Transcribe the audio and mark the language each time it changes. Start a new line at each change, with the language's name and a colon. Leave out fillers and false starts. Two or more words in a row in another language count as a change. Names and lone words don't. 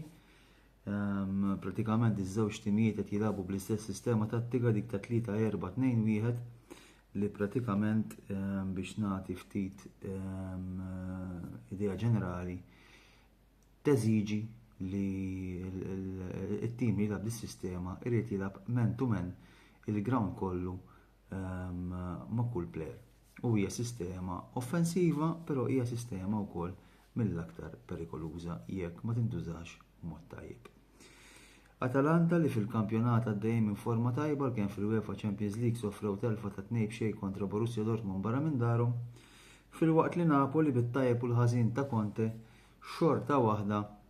Maltese: Pratikament iż-żewġ timijiet qed jilagħbu bl-istess sistema tattika dik ta' 3-4-2-1 li pratikament biex nagħti ftit idea ġenerali teżiġi li t-tim li jilagħab bis-sistema irid jilagħab
English: man to man
Maltese: il-ground kollu ma' kull plejer. U hija sistema offensiva, però hija sistema wkoll mill-aktar perikoluża jekk ma tintużax b'mod tajjeb. Atalanta li fil-kampjonat għaddejjem minn forma tajba kien fil-UEFA Champions League sofrew telfa ta' 2-0 kontra Borussia Dortmund barra minn darhom, filwaqt li Napoli bit-tajjeb u l-ħażin ta' Conte xorta waħda